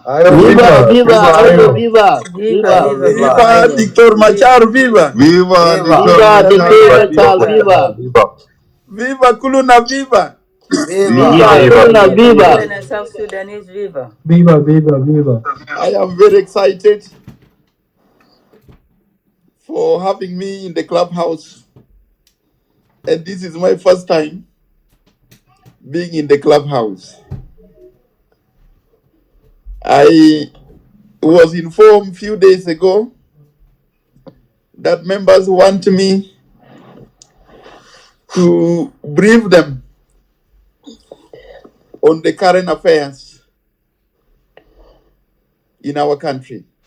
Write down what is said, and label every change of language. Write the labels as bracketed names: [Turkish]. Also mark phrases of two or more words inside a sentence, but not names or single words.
[English] Viva, viva, Ayo, viva, viva. Viva Dictor Machar, viva. Viva! Viva, Dr. Natal, viva. Viva Kuluna, viva. Viva, Kulna, viva. South Sudanese, viva. Viva, viva, viva. I am very excited for having me in the clubhouse. And this is my first time being in the clubhouse. I was informed a few days ago that members want me to brief them on the current affairs in our country.